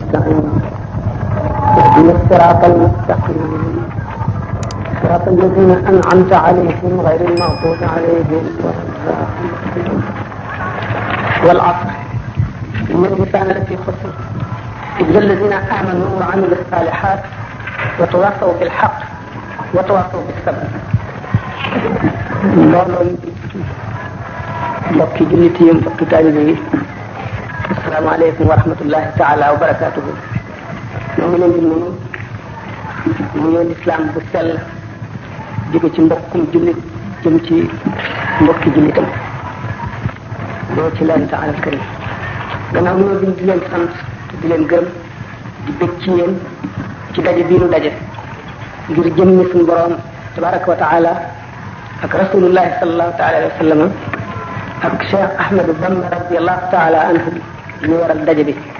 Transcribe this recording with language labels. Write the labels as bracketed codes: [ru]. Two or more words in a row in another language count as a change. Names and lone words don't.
[ar] نستعين اهدنا الصراط المستقيم صراط الذين أنعمت عليهم غير المغضوب عليهم ولا الضالين والعصر إن الإنسان لفي خسر إلا الذين آمنوا وعملوا الصالحات وتواصوا بالحق وتواصوا بالصبر [wo] loolu mbokki jullit yi mbokki taalibe yi [ar] السلام عليكم ورحمة الله تعالى وبركاته [wo] ñoo ngi leen di nuyu mu ñëw lislaam bu sell jóge ci mbokkum jullit jëm ci mbokki jullitam loolu ci leen taala karim gannaaw ñoo di leen sant di leen gërëm di bëgg ci yéen ci daje bii nu daje ngir jëmmi suñu borom [ar] تبارك وتعالى [wo] ak [ar] رسول الله صلى الله تعالى عليه وسلم [wo] ak Cheikh Ahmadou Bamba [ar] رضي الله تعالى عنه [wo] ñu waral daje bi